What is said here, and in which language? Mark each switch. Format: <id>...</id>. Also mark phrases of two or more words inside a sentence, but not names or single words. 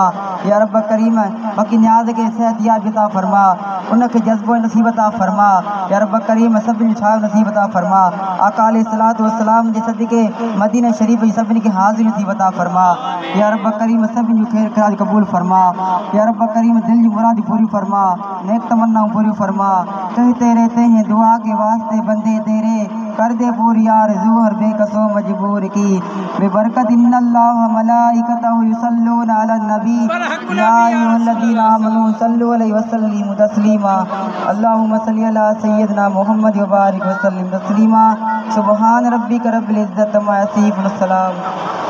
<ar>يا رب كريم</ar> <sd>बाक़ी न्याज़ खे सिहत याब अता फरमा, उनखे जज़्बो नसीब अता फरमा।</sd> <ar>يا رب كريم</ar> <sd>सभिनि छा नसीब अता फरमा। आका</sd> <ar>عليه الصلاة والسلام</ar> <sd>जे सदके मदीना शरीफ जी सभिनि खे हाज़िर नसीब अता फरमा।</sd> <ar>يا رب كريم</ar> <sd>सभिनि जूं खैर ख़ैरात क़बूल फरमा।</sd> <ar>يا رب كريم</ar> <sd>दिल जी मुराद पूरी फरमा, नेक तमन्नाऊं पूरी फरमा।</sd> <ur>کہتے رہتے ہیں دعا کے واسطے بندے تیرے کر دے پوری یار ظہر بیکسو مجبور کی بےبرکت</ur> <ar>إن الله وملائكته يصلون على النبي يا أيها الذين آمنوا صلوا عليه وسلموا تسليما. اللهم صل على سيدنا محمد وبارك وسلم تسليما. سبحان ربك رب العزة عما يصفون.</ar>